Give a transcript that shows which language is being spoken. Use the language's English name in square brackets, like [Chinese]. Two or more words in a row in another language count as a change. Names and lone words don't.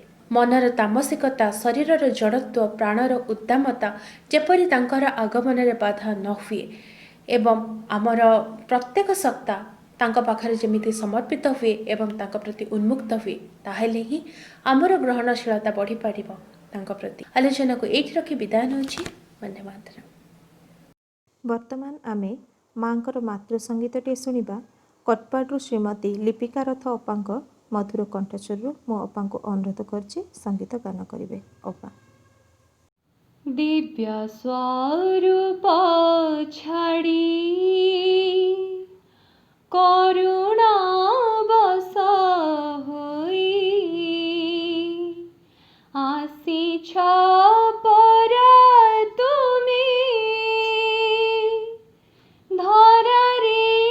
[Odia] ମନର ତାମସିକତା, ଶରୀରର ଜଡ଼ତ୍ୱ, ପ୍ରାଣର ଉଦ୍ଦାମତା ଯେପରି ତାଙ୍କର ଆଗମନରେ ବାଧା ନ ହୁଏ ଏବଂ ଆମର ପ୍ରତ୍ୟେକ ସତ୍ତା ତାଙ୍କ ପାଖରେ ଯେମିତି ସମର୍ପିତ ହୁଏ ଏବଂ ତାଙ୍କ ପ୍ରତି ଉନ୍ମୁକ୍ତ ହୁଏ, ତାହେଲେ ହିଁ ଆମର ଗ୍ରହଣଶୀଳତା ବଢ଼ିପାରିବ ତାଙ୍କ ପ୍ରତି। ଆଲୋଚନାକୁ ଏଇଠି ରଖି ବିଦାୟ ନେଉଛି। [Sanskrit] ବନ୍ଦେ ମାତରମ୍। [Odia] ବର୍ତ୍ତମାନ ଆମେ ମାଙ୍କର ମାତୃ ସଙ୍ଗୀତଟିଏ ଶୁଣିବା। କଟପାଡ଼ରୁ ଶ୍ରୀମତୀ ଲିପିକା ରଥ ଅପାଙ୍କ ମଧୁର କଣ୍ଠସ୍ୱର ମୋ ଅପା କୁ ଅନୁରୋଧ କରୁଛି ସଙ୍ଗୀତ ଗାନ କରିବେ। ଅପା ଦିବ୍ୟ ସ୍ୱରୂପ ଛାଡ଼ି କରୁଣା ବଶ ହୋଇ ଆସିଛ ପରା ତୁମି ଧରାରେ